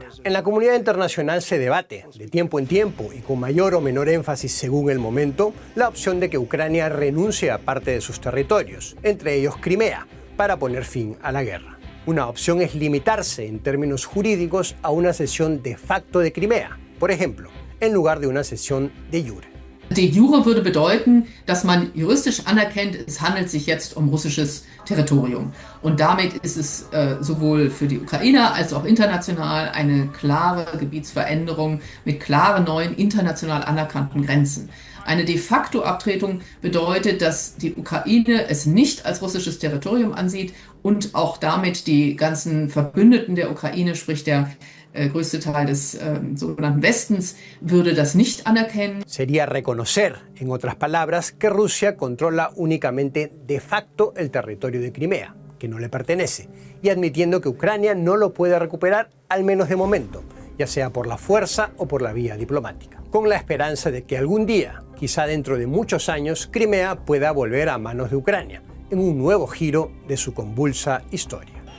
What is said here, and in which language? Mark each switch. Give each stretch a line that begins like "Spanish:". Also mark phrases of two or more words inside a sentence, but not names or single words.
Spanish: En la comunidad internacional se debate, de tiempo en tiempo y con mayor o menor énfasis según el momento, la opción de que Ucrania renuncie a parte de sus territorios, entre ellos Crimea, para poner fin a la guerra. Una opción es limitarse en términos jurídicos a una cesión
Latin: de facto
Spanish: de Crimea, por ejemplo, en lugar de una cesión
Latin: de jure. De jure
German: würde bedeuten, dass man juristisch anerkennt, es handelt sich jetzt um russisches Territorium. Und damit ist es sowohl für die Ukrainer als auch international eine klare Gebietsveränderung mit klaren neuen international anerkannten Grenzen. Eine
Latin: de facto
German: Abtretung bedeutet, dass die Ukraine es nicht als russisches Territorium ansieht und auch damit die ganzen Verbündeten der Ukraine, sprich der größte Teil des sogenannten Westens, würde das nicht anerkennen.
Spanish: Sería reconocer, en otras palabras, que Rusia controla únicamente
Latin: de facto
Spanish: el territorio de Crimea, que no le pertenece, y admitiendo que Ucrania no lo puede recuperar, al menos de momento, ya sea por la fuerza o por la vía diplomática, con la esperanza de que algún día, quizá dentro de muchos años, Crimea pueda volver a manos de Ucrania, en un nuevo giro de su convulsa historia.